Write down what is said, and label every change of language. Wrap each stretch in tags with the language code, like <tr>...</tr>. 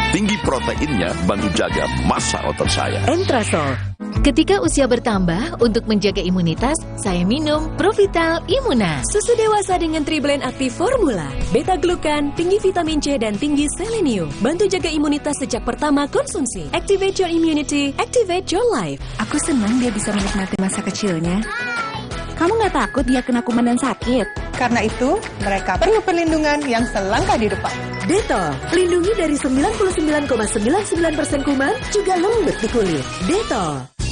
<id>Tinggi proteinnya bantu jaga massa otot saya. Entrasol. Ketika usia bertambah, untuk menjaga imunitas, saya minum Provital Imuna. Susu dewasa dengan Triblend Aktif Formula. Beta-glukan, tinggi vitamin C dan tinggi selenium. Bantu jaga imunitas sejak pertama konsumsi.</id> <en>Activate your immunity, activate your life.</en> <id>Aku senang dia bisa menikmati masa kecilnya. Kamu nggak takut dia kena kuman dan sakit? Karena itu, mereka perlu perlindungan yang selangkah di depan. Dettol, lindungi dari 99,99% kuman, juga lembut di kulit. Dettol.</id>